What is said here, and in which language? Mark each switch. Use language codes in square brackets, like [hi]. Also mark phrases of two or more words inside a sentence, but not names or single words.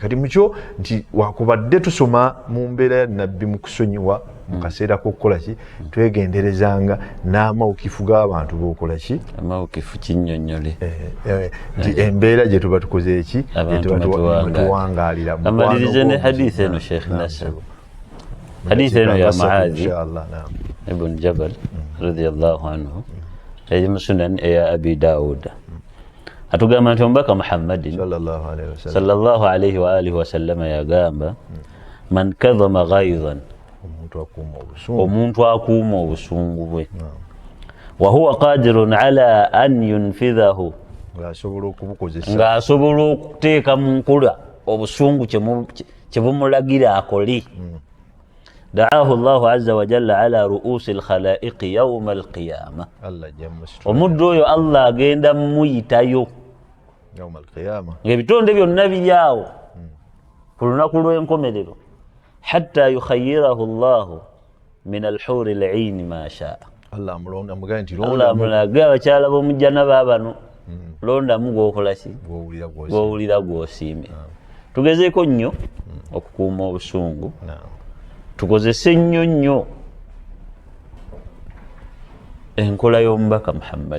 [lg] Kati mukyo nti wakubadde tusoma mu mbeera ya nabbi mu kusonyiwa mu kaseera k'okukola ki twegenderezanga n'amawukifu g'abantu b'okola ki amawukifu kinnyonnyole nti embeera gye tuba tukoze eki tuwangaalira. amalirize ne hadithi eno Sheikh Nasr, hadithi eno ya Muadhi ibn Jabal [ar] رضي الله عنه [lg] eri mu sunan eya Abi Dawud atugamba nti omubaka Muhammadin [ar] صلى الله عليه وآله وسلم [lg] yagamba [ar] من كظم غيظا [lg] omuntu akuuma obusungu bwe [ar] وهو قادر على أن ينفذه [lg] ng'asobola okuteeka mu nkola obusungu kye bumulagira akole [ar] دعاه الله عز وجل على رؤوس الخلائق يوم القيامة [lg] omuddu oyo Allah agenda muyitayo ng'ebitonde byonna biryawo ku lunaku lw'enkomerero [ar] حتى يخيره الله من الحور العين ما شاء. [lg] Allah amulaga abakyala b'omujjana baabano londamu gw'okola ki gw'owulira gw'osiime. Tugezeeko nnyo okukuuma obusungu, tukozese nnyo enkola y'omubaka Muhammad